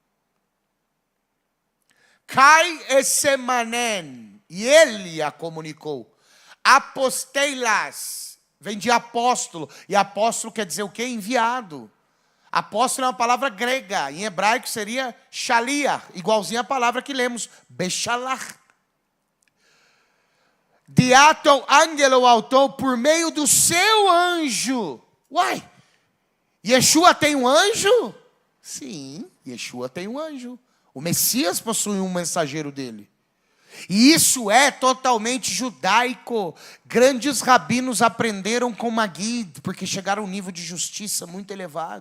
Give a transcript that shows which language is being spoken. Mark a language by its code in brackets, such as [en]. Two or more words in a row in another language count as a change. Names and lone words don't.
[el] Καὶ ἐσήμανεν, [pt] e ele a comunicou. Aposteilas, vem de apóstolo, e apóstolo quer dizer o quê? Enviado. Apóstolo é uma palavra grega, em hebraico seria shalia, igualzinho a palavra que lemos, bechalach. [el] διὰ τοῦ ἀγγέλου αὐτοῦ, [pt] por meio do seu anjo. Uai, Yeshua tem um anjo? Sim, Yeshua tem um anjo. O Messias possui um mensageiro dele. E isso é totalmente judaico. Grandes rabinos aprenderam com Magid, porque chegaram a um nível de justiça muito elevado.